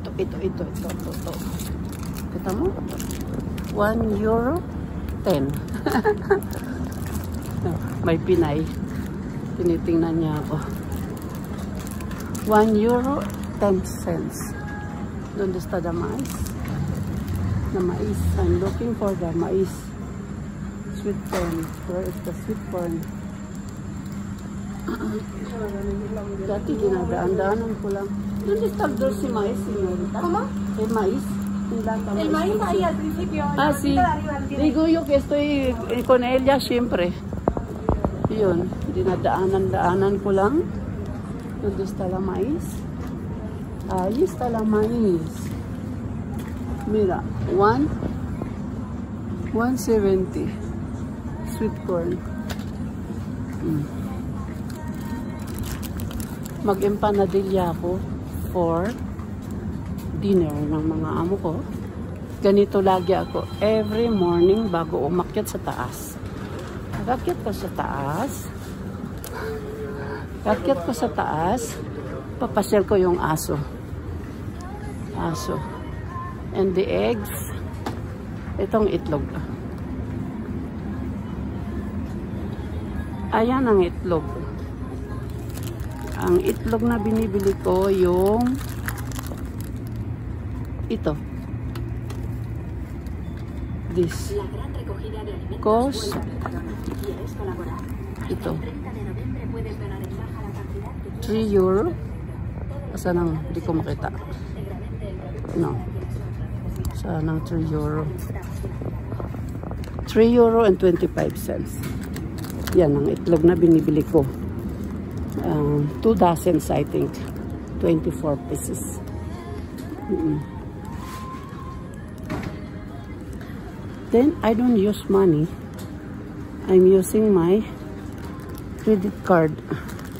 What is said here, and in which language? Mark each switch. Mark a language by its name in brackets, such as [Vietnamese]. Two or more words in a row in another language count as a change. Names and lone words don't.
[Filipino] Kita mo? €1.10. May Pinay. Tinitingnan niya ako. €1.10. [English] Doon está the mais. The mais. I'm looking for the mais. Sweet corn. Where is the sweet corn? [Filipino] Dati dinadaan-daanan ko lang. [Spanish] ¿Dónde está el dulce maíz, señorita? ¿Cómo? El maíz. El maíz ahí al principio. Ah, sí. Digo yo que estoy con ella siempre. [Filipino] Yun. Dinadaanan-daanan ko lang. [Spanish] ¿Dónde está la maíz? Ahí está la maíz. Mira, 170. [English] Sweet corn. [Filipino] Mag-empanadilla ako [English] for dinner [Filipino] ng mga amo ko. Ganito lagi ako [English] every morning [Filipino] bago umakyat sa taas. Pag-akyat ko sa taas, papasyal ko yung aso. [English] And the eggs, [Filipino] itong itlog. Ayan ang itlog. Ang itlog na binibili ko yung ito. [English] This. Cost. [Filipino] Ito. €3. Saan ang di ko makita? No. Saan ang €3? €3.25. Yan ang itlog na binibili ko. [English] 2 dozens, I think. 24 pieces. Then, I don't use money. I'm using my credit card.